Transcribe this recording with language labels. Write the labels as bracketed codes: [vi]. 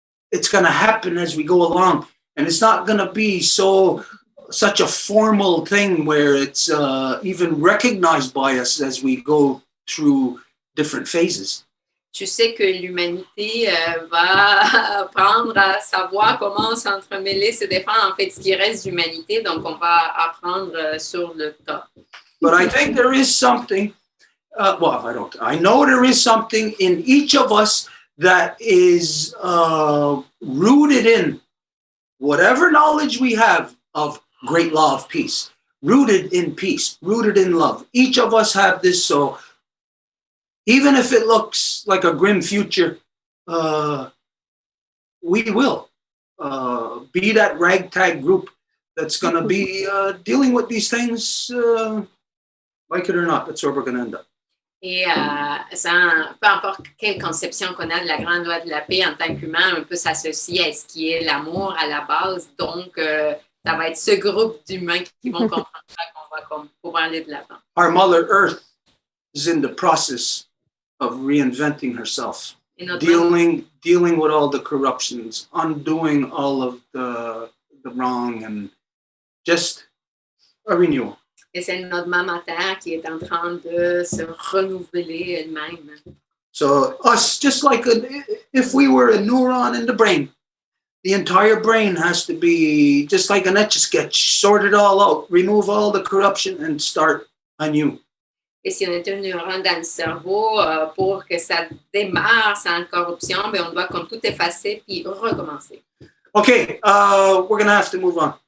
[en] It's gonna happen as we go along, and it's not gonna be such a formal thing where it's even recognized by us as we go through different phases. [fr] Tu sais que l'humanité va apprendre à savoir comment s'entremêler, se défendre, en fait, ce qui reste d'humanité. Donc, on va apprendre sur le tas. [en] But I think there is something, I know there is something in each of us that is rooted in whatever knowledge we have of great law of peace, rooted in peace, rooted in love. Each of us have this, so even if it looks like a grim future, we will be that ragtag group that's going to be dealing with these things. Like it or not, that's where we're going to end up. [fr] Et peu importe quelle conception qu'on a de la grande loi de la paix en tant qu'humain, on peut s'associer à ce qui est l'amour à la base. Donc, ça va être ce groupe d'humains qui vont comprendre ça qu'on va pouvoir aller de l'avant. [en] Our Mother Earth is in the process of reinventing herself, dealing with all the corruptions, undoing all of the wrong, and just a renewal. [fr] Et c'est notre maman Terre qui est en train de se renouveler elle-même. [en] So us, just like if we were a neuron in the brain, the entire brain has to be just like an etch-a-sketch, sort it all out, remove all the corruption and start anew. [fr] Et si on était un neurone dans le cerveau, pour que ça démarre sans corruption, ben on doit comme tout effacer puis recommencer. [en] Okay, we're going to have to move on.